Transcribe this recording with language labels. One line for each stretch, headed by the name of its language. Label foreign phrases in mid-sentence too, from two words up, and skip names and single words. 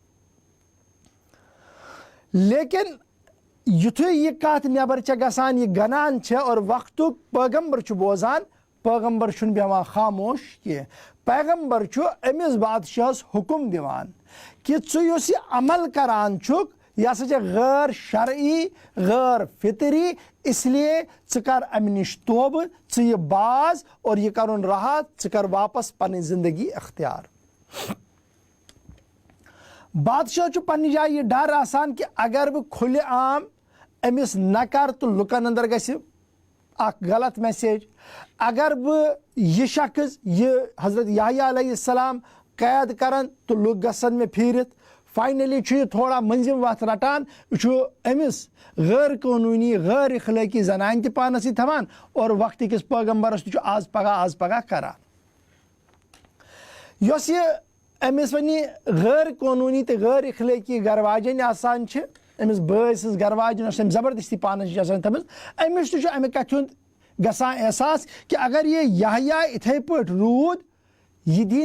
Kashmiri: لیکن یُتھُے یہِ کتھ نٮ۪بر چھےٚ گژھان یہِ گنان چھےٚ اور وقتُک پیغمبر چھُ بوزان پیغمبر چھُنہٕ بیٚہوان خاموش کینٛہہ پیغمبر چھُ أمِس بادشاہس حُکم دِوان کہِ ژٕ یُس یہِ عمل کران چھُکھ یہِ ہسا چھِ غٲر شرعی غٲر فطری
Urdu: اس لیے
Kashmiri: ژٕ کر امہِ نِش توبہٕ ژٕ یہِ باز اور یہِ کرُن رہا ژٕ کر واپس پنٕنۍ زندگی اختیار بادشاہ چھُ پننہِ جایہِ یہِ ڈر آسان کہِ اگر بہٕ کھُلہِ عام أمِس نہ کرٕ تہٕ لُکن انٛدر گژھِ اکھ غلط میسیج اگر بہٕ یہِ شخص یہِ حضرت یحیٰ علیہ السلام قید کرن تہٕ لُکھ گژھن مےٚ پھیٖرِتھ فاینلی چھُ یہِ تھوڑا مٔنزِم وتھ رٹان یہِ چھُ أمِس غٲر قونوٗنی غٲر اخلٲقی زنانہِ تہِ پانس سۭتۍ تھاوان اور وقتٕکِس پیغمبرس تہِ چھُ آز پگاہ کران یۄس یہِ أمِس وۄنۍ یہِ غٲر قونوٗنی تہٕ غٲر اخلٲقی گرٕ واجٮ۪نۍ آسان چھِ أمِس بٲے سٕنٛز گرٕ واجٮ۪نۍ یۄس أمۍ زبردستی پانس نِش آسان تھٲومٕژ أمِس تہِ چھُ امہِ کتھِ ہُنٛد گژھان احساس کہِ اگر یہِ یحیٰ یِتھے پٲٹھۍ روٗد یہِ دی